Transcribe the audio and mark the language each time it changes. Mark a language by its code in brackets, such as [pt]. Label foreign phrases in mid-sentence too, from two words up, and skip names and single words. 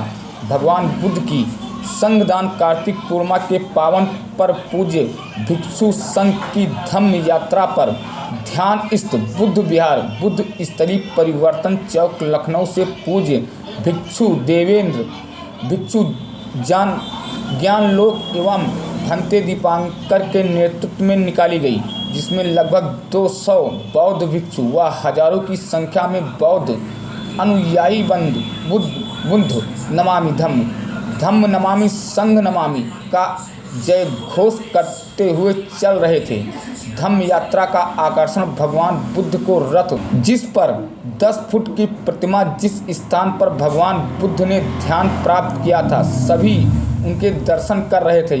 [hi] भगवान बुद्ध की संघदान कार्तिक पूर्णिमा के पावन पर पूज्य भिक्षु संघ की धम्म यात्रा पर ध्यान स्थित बुद्ध विहार बुद्ध स्थली परिवर्तन चौक लखनऊ से पूज्य भिक्षु देवेंद्र भिक्षु ज्ञानलोक एवं भंते दीपांकर के नेतृत्व में निकाली गई, जिसमें लगभग 200 बौद्ध भिक्षु व हजारों की संख्या में बौद्ध अनुयायी [pi] बुद्ध नमामि धम्म नमामि संघ नमामि [hi] का जय घोष करते हुए चल रहे थे। धम्म यात्रा का आकर्षण भगवान बुद्ध को रथ, जिस पर 10 फुट की प्रतिमा जिस स्थान पर भगवान बुद्ध ने ध्यान प्राप्त किया था, सभी उनके दर्शन कर रहे थे।